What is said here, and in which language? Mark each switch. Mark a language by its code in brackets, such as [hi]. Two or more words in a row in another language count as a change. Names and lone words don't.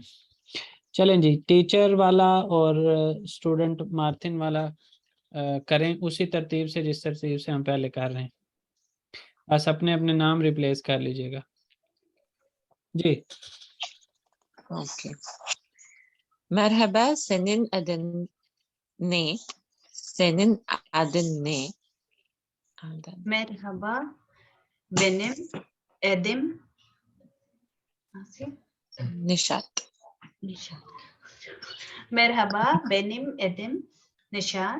[hi] चलें जी, टीचर वाला और स्टूडेंट मार्थिन वाला करें उसी तरतीब से जिस तरतीब से हम पहले कर रहे हैं। बस अपने अपने नाम रिप्लेस कर लीजिएगा जी। [tr] ओके। मरहबा senin adın ne? Senin adın ne? Merhaba, benim adım nasıl? Nişat. Nişat. Merhaba, benim adım Nişat.